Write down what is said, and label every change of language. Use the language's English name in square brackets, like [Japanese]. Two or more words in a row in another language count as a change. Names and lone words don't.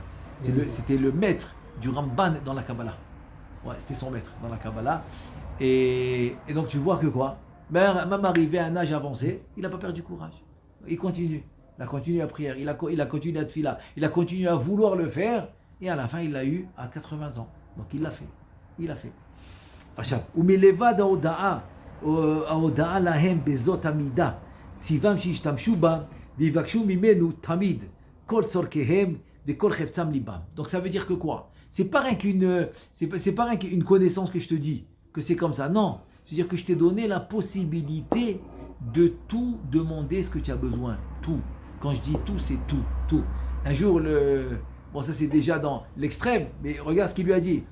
[French] C'était le maître du Ramban dans la Kabbalah. Ouais, c'était son maître dans la Kabbalah. Et donc tu vois que quoi? Même arrivé à un âge avancé, il n'a pas perdu courage. Il continue. Il a continué à prier. Il a continué à tefila. Il a continué à vouloir le faire. Et à la fin, il l'a eu à 80 ans. Donc il l'a fait. Il a fait. [Hebrew] ומלבד ההודעה להם בזאת המידה, ציוום שישתמשו בה ויבקשו ממנו תמיד כל צורכיהם וכל חפצם ליבם. [French] Donc ça veut dire que quoi? C'est pas rien qu'une connaissance que je te dis, que c'est comme ça. Non, c'est-à-dire que je t'ai donné la possibilité de tout demander ce que tu as besoin. Tout. Quand je dis tout, c'est tout. Tout. Un jour, bon, ça c'est déjà dans l'extrême, mais regarde ce qu'il lui a dit.